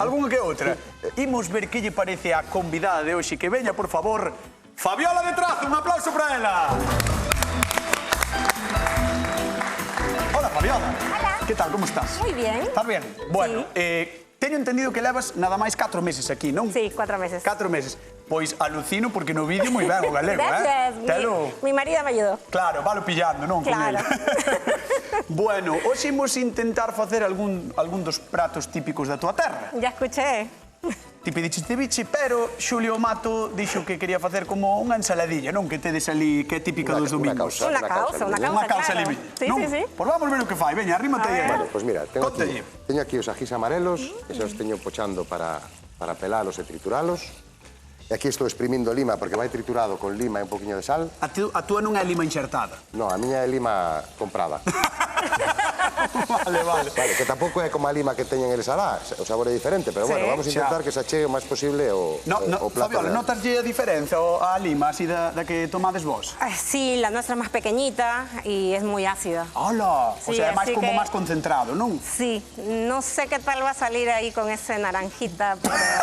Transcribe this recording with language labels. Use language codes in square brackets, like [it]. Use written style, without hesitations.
[gl] Algúnha que outra. Imos ver que lle parece a convidada de hoxe. Que veña, por favor, Fabiola de Trazo. Un aplauso para ela. Hola, Fabiola. Hola. Que tal, como estás? Moi bien. Estás bien? Bueno, teño entendido que levas nada máis 4 meses aquí, non? Sí, 4 meses. 4 meses. Pois alucino porque no vídeo moi ben o galego, [es] Gracias. Mi marido me ayudó. [gl] Claro, valo pillando, non? Claro. Bueno, hoxe imos intentar facer algún dos pratos típicos da tua terra. [es] Ya escuché. [gl] Ti pediches ceviche, pero Xulio Mato dixo que quería facer como unha ensaladilla, non? Que tedes ali, que é típica dos domingos. [es] Una causa, [gl] Unha causa claro. libre. Sí, sí, sí. Pois vamos ver o que fai, veña, arrímate aí. Bueno, pois mira, teño Contalle. aquí os ajís amarelos, que se os teño pochando para pelalos e trituralos. E aquí estou exprimindo lima, porque vai triturado con lima e un poquinho de sal. A túa non é lima enxertada. No, a miña é lima comprada. Vale. Vale, que tampouco é como a lima que teñen eles alá, o sabor é diferente, pero bueno, vamos a intentar que se achegue o máis posible o plato. Fabiola, notaslle a diferencia a lima así da que tomades vos? [es] Sí, la nuestra es más pequeñita y es muy ácida. [gl] Hola, o Sí, sea, é máis así como que- máis concentrado, non? [es] Sí, no sé qué tal va a salir ahí con ese naranjita, pero...